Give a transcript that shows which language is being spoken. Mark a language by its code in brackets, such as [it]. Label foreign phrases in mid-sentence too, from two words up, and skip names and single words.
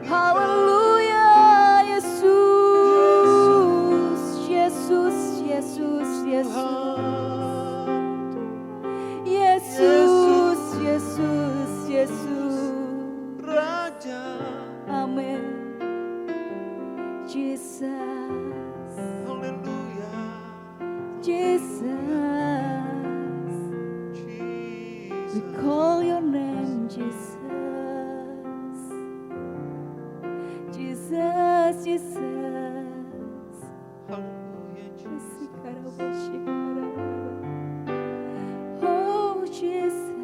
[id] Haleluya Yesus. Yesus, Yesus, Yesus. Yesus, Yesus, Yesus. Raja, Amin. Jesus, haleluya, Jesus. [en] We Jesus, call your name Jesus. Jesus, Jesus. [id] haleluya, Jesus. Oh Jesus.